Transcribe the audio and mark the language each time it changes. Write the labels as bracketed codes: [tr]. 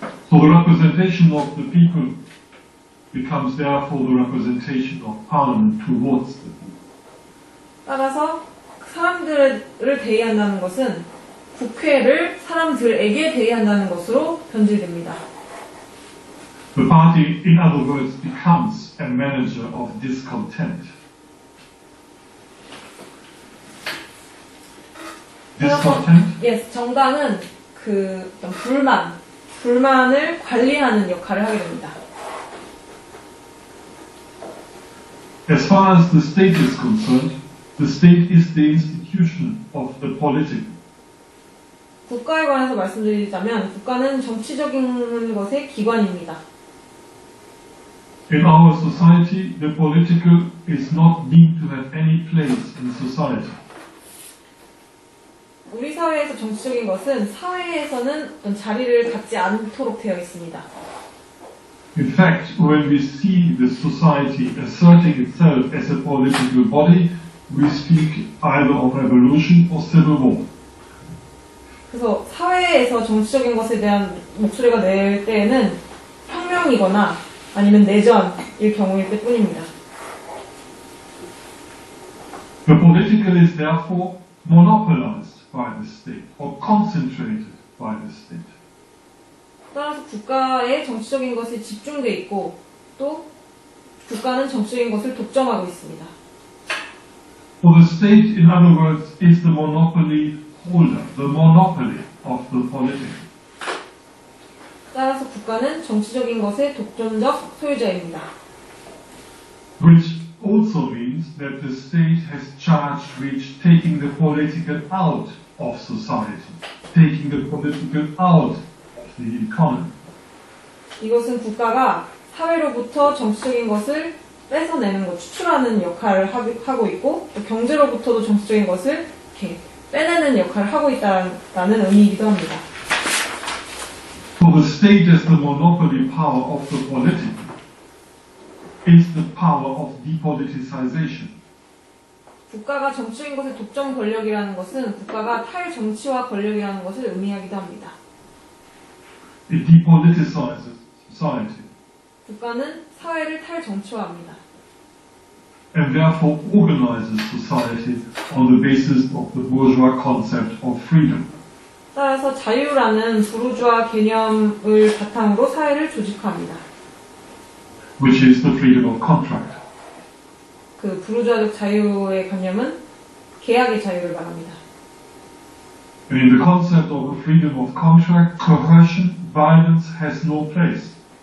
[en] So the representation of the people becomes therefore the representation of Parliament towards the people. [ko] 따라서 사람들을 대의한다는 것은 국회를 사람들에게 대의한다는 것으로 변질됩니다. [en] The party, in other words, becomes a manager of discontent. Discontent? [ko] Yes, 정당은 그 어떤 불만을 관리하는 역할을 하게 됩니다. [en] As far as the state is concerned, the state is the institution of the political. [ko] 국가에 관해서 말씀드리자면 국가는 정치적인 것의 기관입니다. [en] In our society, the political is not deemed to have any place in society. [ko] 우리 사회에서 정치적인 것은 사회에서는 어떤 자리를 갖지 않도록 되어 있습니다. [en] In fact, when we see the society asserting itself as a political body, we speak either of revolution or civil war. [ko] 그래서 사회에서 정치적인 것에 대한 목소리가 낼 때에는 혁명이거나 아니면 내전일 경우일 때뿐입니다. [en] The political is therefore monopolized by the state or concentrated by the state. [ko] 따라서 국가에 정치적인 것이 집중돼 있고 또 국가는 정치적인 것을 독점하고 있습니다. [en] For the state, in other words, is the monopoly holder, the monopoly of the political. [ko] 따라서 국가는 정치적인 것의 독점적 소유자입니다. [en] Which also means that the state has charge which taking the political out of society, taking the political out of the economy. [ko] 이것은 국가가 사회로부터 정치적인 것을 뺏어내는 것, 추출하는 역할을 하고 있고 또 경제로부터도 정치적인 것을 이렇게 빼내는 역할을 하고 있다는 의미이기도 합니다. [en] So the state as the monopoly power of the political is the power of depoliticization. [ko] 국가가 정치적인 것의 독점 권력이라는 것은 국가가 탈정치화 권력이라는 것을 의미하기도 합니다. [en] It depoliticizes society [ko] 국가는 사회를 탈정치화합니다. [en] and therefore organizes society on the basis of the bourgeois concept of freedom. [ko] 따라서 자유라는 부르주아 개념을 바탕으로 사회를 조직화합니다. [en] which is the freedom of contract. [ko] 그 부르주아적 자유의 관념은 계약의 자유를 말합니다. [en] And in the concept of the freedom of contract, coercion, violence has no place.